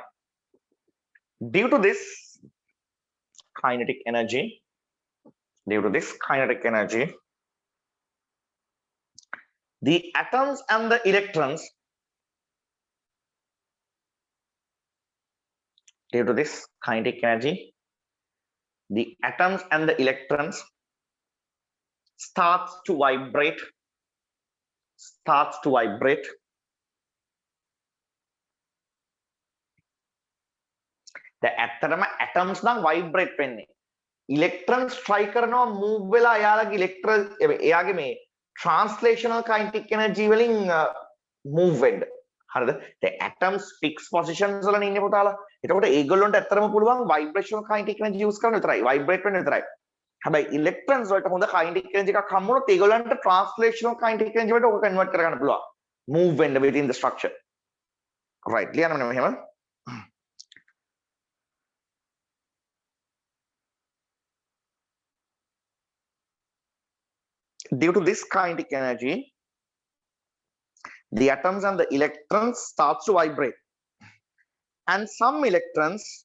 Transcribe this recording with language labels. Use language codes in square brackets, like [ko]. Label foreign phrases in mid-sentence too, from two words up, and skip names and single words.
[en] Due to this kinetic energy, the atoms and the electrons, due to this kinetic energy, the atoms and the electrons starts to vibrate. The atoms [si] නම් vibrate වෙන්නේ. [en] electrons try [si] කරනවා move වෙලා එයාලගේ electron එයාගේ මේ [en] translational kinetic energy [si] වලින් move වෙන්න. හරිද? [en] the atoms fixed positions [si] වල ඉන්නේ පුතාලා. එතකොට ඒගොල්ලොන්ට ඇත්තටම පුළුවන් [en] vibrational kinetic energy use [si] කරන්න විතරයි. vibrate වෙන්න විතරයි. හැබැයි electrons වලට හොඳ [en] kinetic energy [si] එකක් හම්බුනොත් ඒගොල්ලන්ට [en] translational kinetic energy [si] වලට ඔක convert කරගන්න පුළුවන්. [en] move වෙන්න within the structure. right. [si] ලියන්න මෙහෙම. [en] Due to this kinetic energy, the atoms and the electrons starts to vibrate, and some electrons